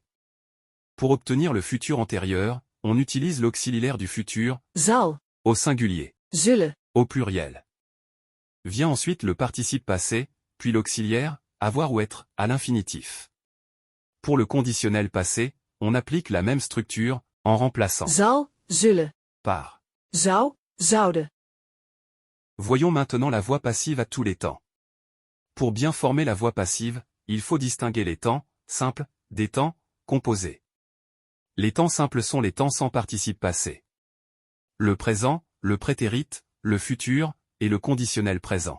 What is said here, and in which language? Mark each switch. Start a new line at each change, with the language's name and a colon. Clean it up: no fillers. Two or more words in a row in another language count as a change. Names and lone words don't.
French: Pour obtenir le futur antérieur, on utilise l'auxiliaire du futur, Zal. au singulier, Zullen. au pluriel. Vient ensuite le participe passé, puis l'auxiliaire, avoir ou être, à l'infinitif. Pour le conditionnel passé, on applique la même structure, en remplaçant
Dutch: zal, zullen,
French: par.
Dutch: zou, zouden.
French: Voyons maintenant la voix passive à tous les temps. Pour bien former la voix passive, il faut distinguer les temps simples des temps composés. Les temps simples sont les temps sans participe passé. Le présent, le prétérit, le futur, et le conditionnel présent.